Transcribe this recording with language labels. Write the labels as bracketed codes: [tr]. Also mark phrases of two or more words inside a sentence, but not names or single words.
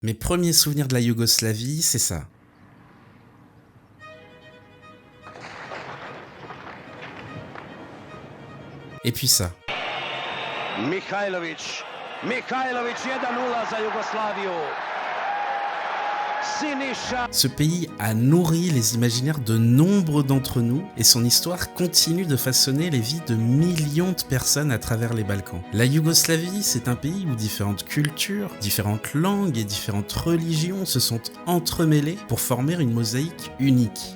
[fr] Mes premiers souvenirs de la Yougoslavie, c'est ça. Et puis ça. [sr] Mihajlović 1:0 za Jugoslaviju. Siniša. [fr] Ce pays a nourri les imaginaires de nombre d'entre nous et son histoire continue de façonner les vies de millions de personnes à travers les Balkans. La Yougoslavie, c'est un pays où différentes cultures, différentes langues et différentes religions se sont entremêlées pour former une mosaïque unique.